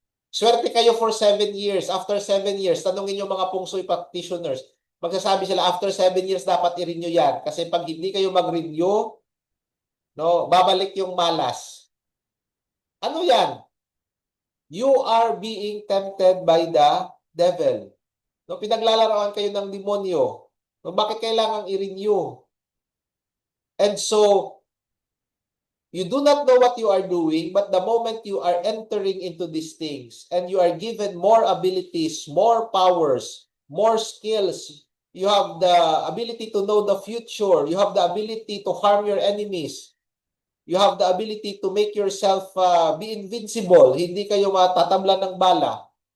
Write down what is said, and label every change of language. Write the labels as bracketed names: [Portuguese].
[Filipino] Swerte kayo [English] for 7 years. [Filipino] After 7 years, tanungin yung mga pungsoy practitioners. Magsasabi sila, after 7 years, dapat i-renew yan. Kasi pag hindi kayo mag-renew, no, babalik yung malas. Ano yan? [English] You are being tempted by the devil. [Filipino] No, pinaglalaroan kayo ng demonyo. No, bakit kailangang i-renew? [English] And so, you do not know what you are doing, but the moment you are entering into these things and you are given more abilities, more powers, more skills, you have the ability to know the future, you have the ability to harm your enemies, you have the ability to make yourself be invincible, [Filipino] hindi kayo matatamlan ng bala.